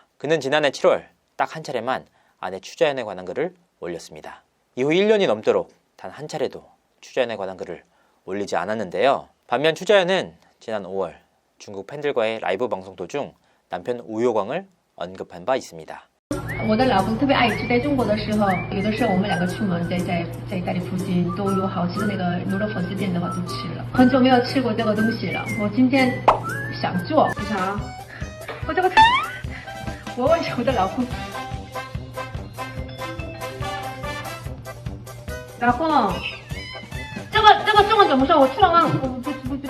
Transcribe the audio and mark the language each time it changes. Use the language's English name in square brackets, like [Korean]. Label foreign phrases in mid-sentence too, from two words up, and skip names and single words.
[Korean] 그는 지난해 7월 딱 한 차례만 아내 추자연에 관한 글을 올렸습니다. 이후 1년이 넘도록 단 한 차례도 추자연에 관한 글을 올리지 않았는데요. 반면 추자연은 지난 5월 중국 팬들과의 라이브 방송 도중 남편 우효광을 언급한 바 있습니다. [Chinese] 我的老公特别爱吃，在中国的时候，有的时候我们两个出门，在家里附近都有好吃的那个牛肉粉丝店的话都吃了，很久没有吃过这个东西了。我今天想做啥？我这个，我问我的老公，老公，这个中文怎么说？我突然忘了，我不。